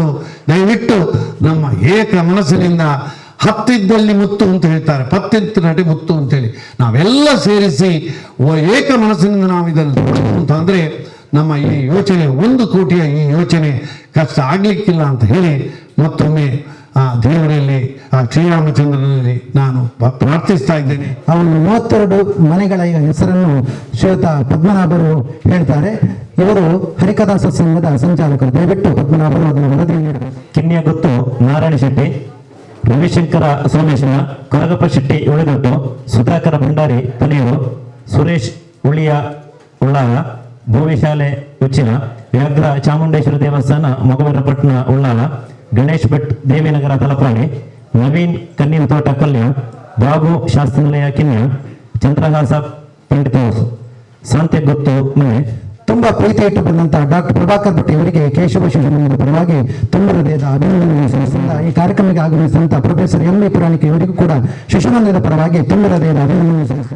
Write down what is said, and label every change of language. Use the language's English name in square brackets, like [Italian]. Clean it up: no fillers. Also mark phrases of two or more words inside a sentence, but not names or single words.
[Kannada] ದಯವಿಟ್ಟು ನಮ್ಮ ಏಕ ಮನಸ್ಸಿನಿಂದ, ಹತ್ತಿದ್ದಲ್ಲಿ ಮುತ್ತು ಅಂತ ಹೇಳ್ತಾರೆ, ಪತ್ತಿತ್ತು ನಟಿ ಮುತ್ತು ಅಂತೇಳಿ ನಾವೆಲ್ಲ ಸೇರಿಸಿ ಏಕ ಮನಸ್ಸಿನಿಂದ ನಾವು ಇದನ್ನು ಅಂತಂದರೆ ನಮ್ಮ ಈ ಯೋಚನೆ 1 ಕೋಟಿಯ ಈ ಯೋಚನೆ ಕಷ್ಟ ಆಗಲಿಕ್ಕಿಲ್ಲ ಅಂತ ಹೇಳಿ ಮತ್ತೊಮ್ಮೆ ಆ ದೇವರಲ್ಲಿ, ಆ ಶ್ರೀರಾಮಚಂದ್ರನಲ್ಲಿ ನಾನು ಪ್ರಾರ್ಥಿಸ್ತಾ ಇದ್ದೇನೆ. ಅವನು 32 ಮನೆಗಳ ಹೆಸರನ್ನು ಶ್ವೇತ ಪದ್ಮನಾಭರು ಹೇಳ್ತಾರೆ. ಇವರು ಹರಿಕಥಾ ಸತ್ಸಂಗದ ಸಂಚಾಲಕರು. ದಯವಿಟ್ಟು ಪದ್ಮನಾಭರು ಅದನ್ನು ವರದಿ ನೀಡಬೇಕು. ಕಿನ್ಯ ಗೊತ್ತು ನಾರಾಯಣ ಶೆಟ್ಟಿ, ರವಿಶಂಕರ ಸೋಮೇಶ್ವರ, ಕೊರಗಪ್ಪ ಶೆಟ್ಟಿ ಉಳಿದೊಟ್ಟು, ಸುಧಾಕರ ಭಂಡಾರಿ ತನೆಯೂರು, ಸುರೇಶ್ ಉಳಿಯ ಉಳ್ಳಾಳ, ಭೂವಿಶಾಲೆ ಉಚ್ಚಿನ, ವ್ಯಾಘ್ರ ಚಾಮುಂಡೇಶ್ವರ ದೇವಸ್ಥಾನ ಮೊಗವರಪಟ್ಟಣ ಉಳ್ಳಾಳ, ಗಣೇಶ್ ಭಟ್ ದೇವಿನಗರ ತಲಪಾಡಿ, ನವೀನ್ ಕನ್ನೀನ ತೋಟ ಕಲ್ಯಾಣ್, ಬಾಬು ಶಾಸ್ತ್ರಿನಿಲಯ ಕಿನ್ಯ, ಚಂದ್ರಹಾಸ ಪಂಡಿತ ಸಾಂತೆ ಗೊತ್ತು ಮನೆ. ತುಂಬಾ ಪ್ರೀತಿ ಇಟ್ಟು ಬಂದಂತಹ ಡಾಕ್ಟರ್ ಪ್ರಭಾಕರ್ ಭಟ್ ಇವರಿಗೆ ಕೇಶವ ಶಿಶುಮಂದಿರದ ಪರವಾಗಿ ತುಂಬ ಹೃದಯದ ಅಭಿನಂದನೆ ಸಲ್ಲಿಸಿದ ಈ ಕಾರ್ಯಕ್ರಮಕ್ಕೆ ಆಗಮಿಸಿದಂತಹ ಪ್ರೊಫೆಸರ್ ಎಂ ಎ ಪುರಾಣಿಕ ಇವರಿಗೂ ಕೂಡ ಶಿಶುಮಂದಿರದ ಪರವಾಗಿ ತುಂಬ ಹೃದಯದ ಅಭಿನಂದನೆ ಸಲ್ಲಿಸಿದ್ದಾರೆ.